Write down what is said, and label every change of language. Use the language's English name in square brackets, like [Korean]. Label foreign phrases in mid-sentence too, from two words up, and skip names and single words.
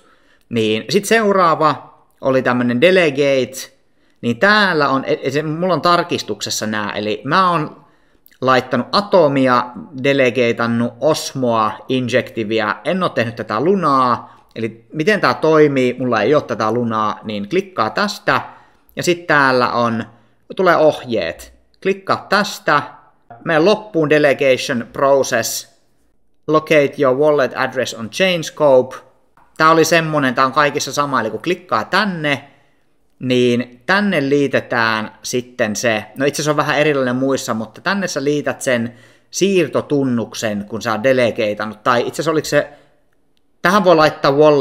[Finnish] Niin sitten seuraava oli tämmönen Delegate, niin täällä on, mulla on tarkistuksessa nämä, eli mä oon laittanut atomia, delegatannut osmoa, injektiviä, en ole tehnyt tätä lunaa, eli miten tämä toimii, mulla ei ole tätä lunaa, niin klikkaa tästä, ja sitten täällä tulee ohjeet, klikkaa tästä, mene loppuun [English] delegation process, locate your wallet address on chain scope. [Finnish] Tää oli semmonen, tää on kaikissa sama, eli kun klikkaa tänne, niin tänne liitetään sitten se, no itse asiassa on vähän erilainen muissa, mutta tänne sä liität sen siirtotunnuksen, kun sä oot delegatannut, tai itse asiassa oliko se, tähän voi laittaa